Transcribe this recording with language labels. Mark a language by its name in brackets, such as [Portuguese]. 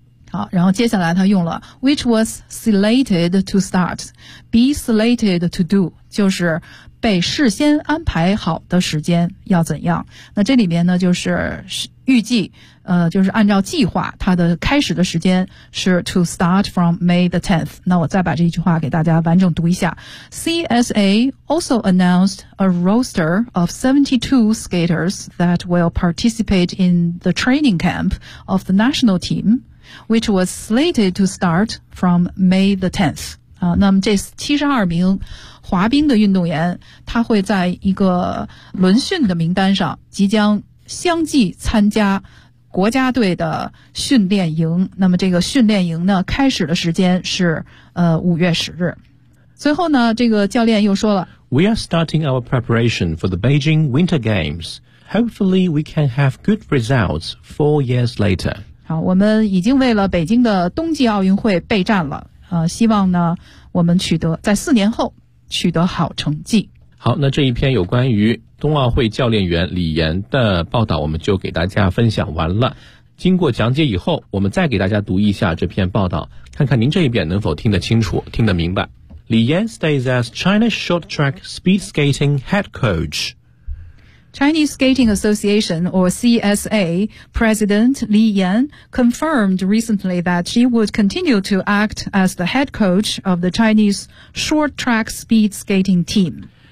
[Chinese] 好，然后接下来他用了 [English] which was slated to start, be slated to do, [Chinese] 就是被事先安排好的时间要怎样。那这里面呢就是预计就是按照计划它的开始的时间是 [English] to start from May the 10th。 [Chinese] 那我再把这句话给大家完整读一下。 [English] CSA also announced a roster of 72 skaters that will participate in the training camp of the national team, which was slated to start from May the 10th。 [Chinese] 那么这72名滑冰的运动员他会在一个轮训的名单上即将相继参加国家队的训练营。那么这个训练营呢开始的时间是5月10日。随后呢这个教练又说了 [English] We are starting our preparation for the Beijing Winter Games. Hopefully we can have good results 4 years later. [Chinese] 好，我们已经为了北京的冬季奥运会备战了。希望呢我们取得在4年后取得好成绩。好，那这一篇有关于冬奥会教练员李岩的报道我们就给大家分享完了。经过讲解以后我们再给大家读一下这篇报道，看看您这一遍能否听得清楚听得明白。 [English] 李岩 stays as China Short Track Speed Skating Head Coach。 Chinese Skating Association, or CSA, President Li Yan confirmed recently that she would continue to act as the head coach of the Chinese short track speed skating team.